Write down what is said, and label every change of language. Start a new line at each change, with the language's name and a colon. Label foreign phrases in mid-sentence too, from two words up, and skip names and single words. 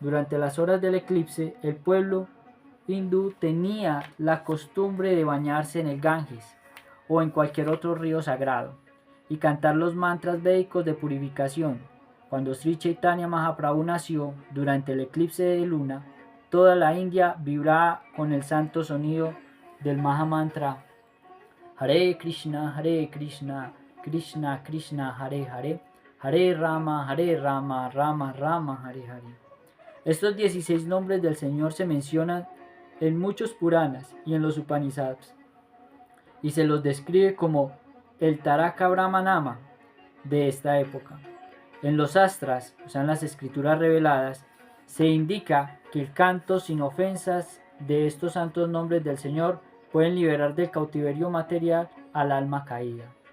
Spanish: Durante las horas del eclipse, el pueblo hindú tenía la costumbre de bañarse en el Ganges o en cualquier otro río sagrado y cantar los mantras védicos de purificación. Cuando Sri Chaitanya Mahaprabhu nació durante el eclipse de luna, toda la India vibraba con el santo sonido del Mahamantra
Sanskrit: हरे कृष्ण कृष्ण कृष्ण हरे हरे हरे राम राम राम हरे हरे.
Spanish: Estos 16 nombres del Señor se mencionan en muchos Puranas y en los Upanishads, y se los describe como el
Sanskrit: तारक ब्रह्मनाम
Spanish: de esta época. En los Astras, o sea en las escrituras reveladas, se indica que el canto sin ofensas de estos santos nombres del Señor pueden liberar del cautiverio material al alma caída.